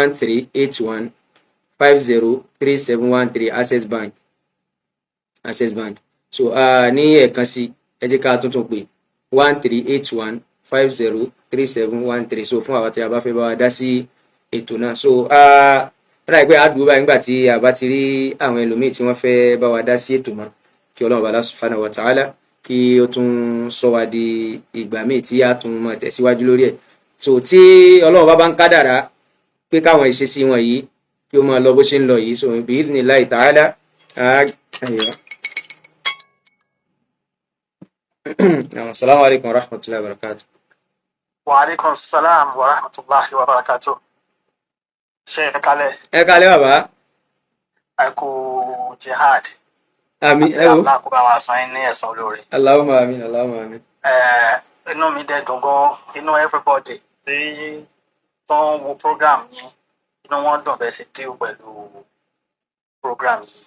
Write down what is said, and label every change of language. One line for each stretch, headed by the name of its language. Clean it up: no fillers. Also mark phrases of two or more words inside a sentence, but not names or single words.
Yoruba: 1381503713 Access Bank so ní ẹ̀kan sí ẹ jẹ́ ká tuntun pé 1381503713 so fún àwọn tí a bá fẹ́ bá wa dá sí ètò náà so ráì pé àdúgbò báyìí nígbà tí a bá ti rí àwọn ẹlòmíì tí wọ́n fẹ́ bá wa dá sí ètò mọ́ kí Ọlọ́run
Arabic: الله سبحانه وتعالى
Yoruba: kí ó tún sọ wá di ìgbà míì tí a tún máa tẹ̀síwájú lórí ẹ̀ so tí Ọlọ́run bá ń kádàrá pé káwọn ìṣesí wọn yìí kí ó máa lọ bó ṣe ń lọ yìí so
Arabic: بإذن الله تعالى السلام عليكم ورحمة الله وبركاته. وعليكم السلام ورحمة الله وبركاته.
Yoruba: Ṣé ẹ kálẹ́? Ẹ kálẹ́ bàbá. Ẹ kú jihad. Àmín ẹ wo. Allah kó bá wa san ní ẹ̀san olóore.
Arabic: اللهم آمين، اللهم آمين.
Yoruba: Inú mi dẹ̀ dùn gan, inú everybody tí tó ń wo program yìí, inú wọn dùn bẹ́ẹ̀ sì deal pẹ̀lú program yìí.